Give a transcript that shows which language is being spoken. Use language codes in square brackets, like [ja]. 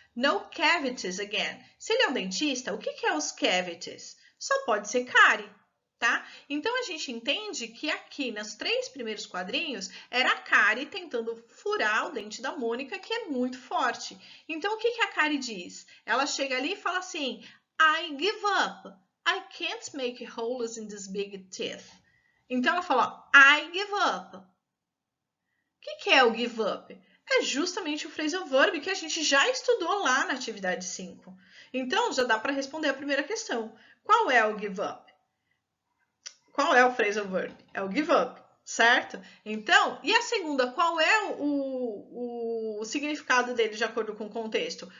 [en] No cavities again. [pt] Se ele é um dentista, o que é os cavities? Só pode ser cárie, tá? Então, a gente entende que aqui, nos 3 primeiros quadrinhos, era a cárie tentando furar o dente da Mônica, que é muito forte. Então, o que a cárie diz? Ela chega ali e fala assim, [en] I give up. I can't make holes in this big teeth. [pt] Então, ela fala, [en] I give up. [pt] O que é o give up? É justamente o phrasal verb que a gente já estudou lá na atividade 5. Então, já dá para responder a primeira questão. Qual é o give up? Qual é o phrasal verb? É o give up, certo? Então, e a segunda, qual é o significado dele de acordo com o contexto?